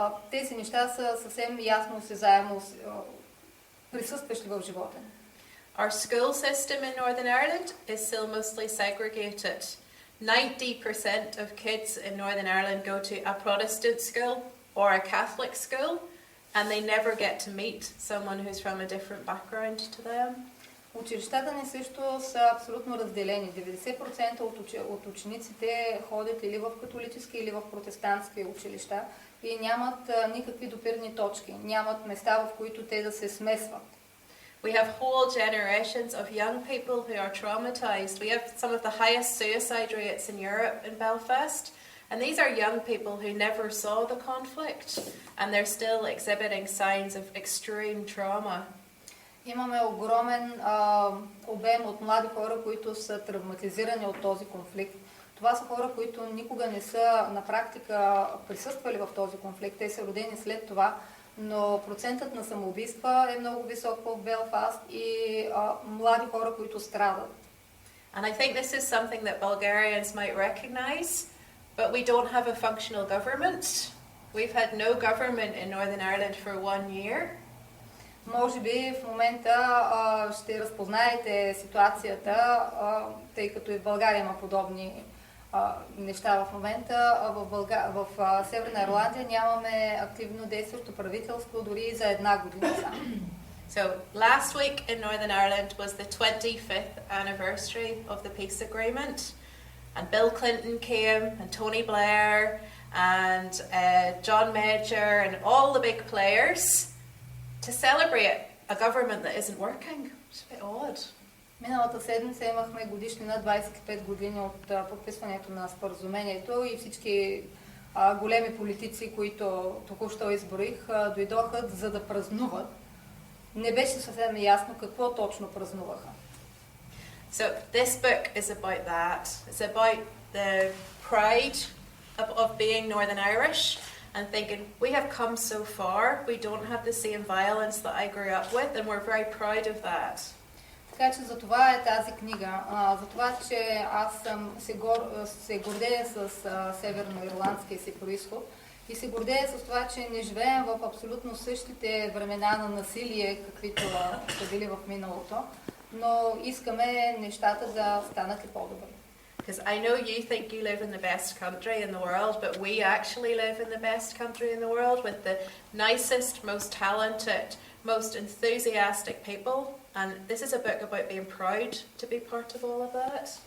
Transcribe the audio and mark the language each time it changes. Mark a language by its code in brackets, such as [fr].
[bg] Тези неща са съвсем ясно осезаемо присъстващи в живота. [en] Our school system in Northern Ireland is still mostly segregated. 90% of kids in Northern Ireland go to a Protestant school or a Catholic school, and they never get to meet someone who's from a different background to them. [bg] Училищата ни също са абсолютно разделени. 90% от учениците ходят или в католически, или в протестантски училища и нямат никакви допирни точки, нямат места, в които те да се смесват. [en] We have whole generations of young people who are traumatized. We have some of the highest suicide rates in Europe in Belfast, and these are young people who never saw the conflict, and they're still exhibiting signs of extreme trauma. [bg] Имаме огромен обем от млади хора, които са травматизирани от този конфликт. Това са хора, които никога не са на практика присъствали в този конфликт. Те са родени след това, но процентът на самоубийства е много висок в Белфаст и млади хора, които страдат. [en] And I think this is something that Bulgarians might recognize, but we don't have a functional government. We've had no government in Northern Ireland for 1 year. [bg] Може би в момента ще разпознаете ситуацията, тъй като и в България има подобни неща в момента. В Северна Ирландия нямаме активно действащо правителство дори за 1 година само. [en] So last week in Northern Ireland was the 25th anniversary of the peace agreement, and Bill Clinton came, and Tony Blair, and John Major, and all the big players to celebrate a government that isn't working. It's a bit odd. [bg] Миналата седмица имахме годишнина 25 години от подписването на споразумението и всички големи политици, които току-що изброих, дойдоха за да празнуват. Не беше съвсем ясно какво точно празнуваха. [en] So this book is about that. It's about the pride of being Northern Irish and thinking we have come so far, we don't have the same violence that I grew up with, and we're very proud of that. [bg] Така че за това е тази книга, за това, че аз се гордея с северноирландския си произход и се гордея с това, че не живеем в абсолютно същите времена на насилие, каквито са били в миналото, но искаме нещата да станат и по-добри. [en] Because I know you think you live in the best country in the world, but we actually live in the best country in the world with the nicest, most talented, most enthusiastic people. And this is a book about being proud to be part of all of that.